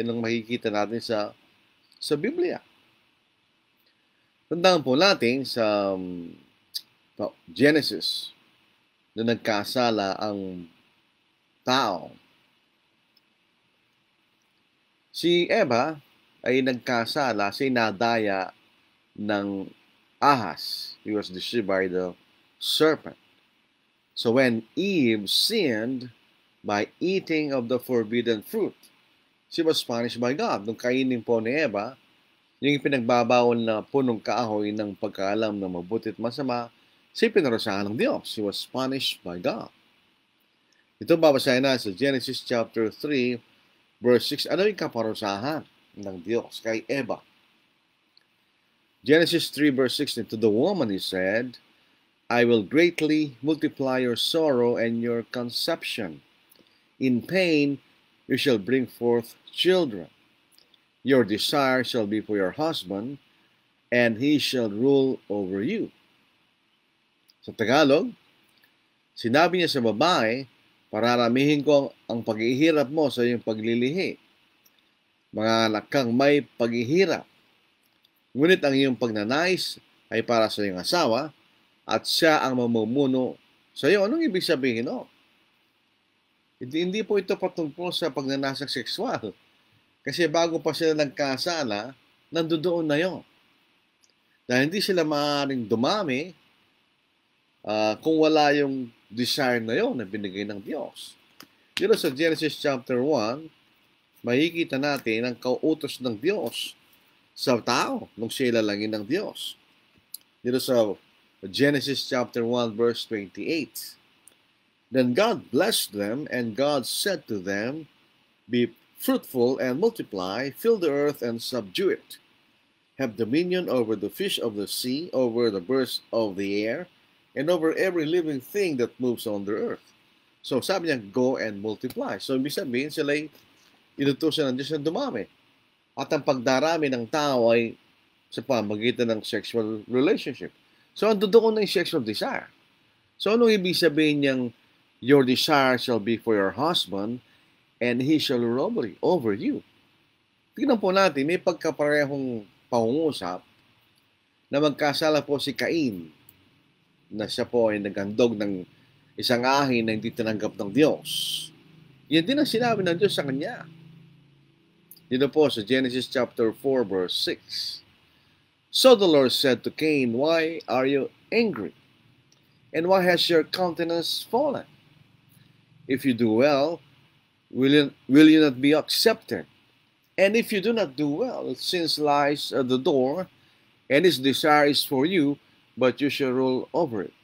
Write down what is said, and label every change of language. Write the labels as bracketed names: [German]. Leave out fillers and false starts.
[Filipino] Yun ang makikita natin sa Biblia. Tandaan po natin sa Genesis na nagkasala ang tao. Si Eva ay nagkasala, sinadaya ng ahas. [English] He was deceived by the serpent. So when Eve sinned by eating of the forbidden fruit, she was punished by God. [Filipino] Nung kainin po ni Eva, yung pinagbabawal na punong kahoy ng pagkaalam ng mabuti at masama, si pinarusahan ng Diyos. [English] She was punished by God. [Filipino] Ito babasahin na sa [English] Genesis chapter 3, verse 6. [Filipino] Ano yung kaparusahan ng Diyos kay Eva? [English] Genesis 3, verse 16. To the woman he said, I will greatly multiply your sorrow and your conception. In pain you shall bring forth children. Your desire shall be for your husband, and he shall rule over you. [Filipino] Sa Tagalog, sinabi niya sa babae, pararamihin ko ang paghihirap mo sa iyong paglilihi. Mga anak kang may paghihirap. Ngunit ang iyong pagnanais ay para sa iyong asawa, at siya ang mamumuno sa iyo. Anong ibig sabihin, no? Hindi po ito patungkol sa pagnanasang sexual. Kasi bago pa sila nagkasala, nandoon na yun. Dahil hindi sila maaaring dumami kung wala yung desire na yun na binigay ng Diyos. Dito sa Genesis chapter 1, makikita natin ang kauutos ng Diyos sa tao nung siya ilalangin ng Diyos. Dito sa Genesis chapter 1, verse 28. [English] Then God blessed them, and God said to them, Be fruitful and multiply, fill the earth and subdue it. Have dominion over the fish of the sea, over the birds of the air, and over every living thing that moves on the earth. [Filipino] So sabi niya, [English] go and multiply. [Filipino] So ibig sabihin, sila ay inutusan ng Diyos na dumami. At ang pagdarami ng tao ay sa pamagitan ng sexual relationship. So ando doon na yung sexual desire. So anong ibig sabihin niyang, [English] your desire shall be for your husband, and he shall rule over you. [Filipino] Tingnan po natin, may pagkaparehong pangungusap na magkasala po si Cain, na siya po ay naghandog ng isang ahin na hindi tinanggap ng Diyos. Yan din ang sinabi ng Diyos sa kanya. Dito po sa Genesis chapter 4 verse 6. [English] So the Lord said to Cain, why are you angry? And why has your countenance fallen? If you do well, will you not be accepted? And if you do not do well, sin lies at the door, and its desire is for you, but you shall rule over it.